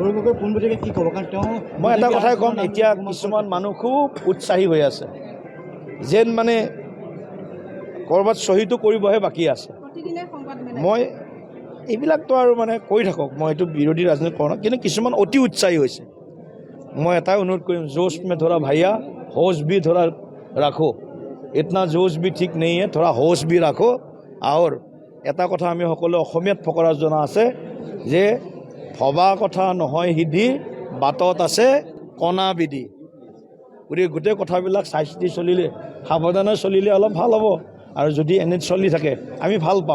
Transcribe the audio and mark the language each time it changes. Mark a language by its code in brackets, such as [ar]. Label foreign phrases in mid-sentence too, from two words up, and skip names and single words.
[as] মই এটা কথাই ক'ম, এতিয়া কিছুমান মানুহ খুব উৎসাহী হৈ আছে, যেন মানে ক'ৰবাত শ্বহীদো কৰিবহে বাকী আছে। মই এইবিলাকতো আৰু মানে কৈ থাকক, মই এইটো বিৰোধী ৰাজনীতি কৰোঁ, কিন্তু কিছুমান অতি উৎসাহী হৈছে। মই এটাই অনুৰোধ কৰোঁ, [hi] जोश में थोड़ा भैया होश भी थोड़ा रखो। इतना जोश भी ठीक नहीं है, थोड़ा होश भी रखो। [as] और এটা কথা আমি সকলো অসমীয়াত ফকৰা জনা আছে যে ভবা কথা নহয় সিদ্ধি, বাটত আছে কণা বিধি। গতিকে গোটেই কথাবিলাক চাই চিতি চলিলে, সাৱধানে চলিলে অলপ ভাল হ'ব। আৰু যদি এনে চলি থাকে আমি ভাল পাম।